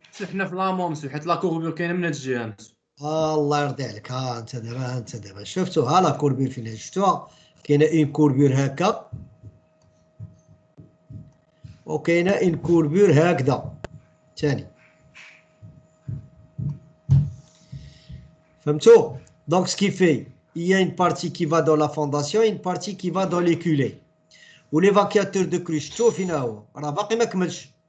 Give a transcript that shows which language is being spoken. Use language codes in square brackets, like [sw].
[ar] حنا في لامون مسيو حيت لا كوربور كاينه من هاد الجهه. الله يرضي عليك. ها انت دابا شفتوا ها لا كوربور فين شفتوها؟ كاينه اون كوربور هكا وكاينه اون كوربور هكذا ثاني. فهمتوا؟ [fr] Donc ce qui fait, il y a une partie qui va dans la fondation et une partie qui va dans les culées. [ar] والévacuateur de crue شفتوه فين هو؟ راه باقي ما كملش.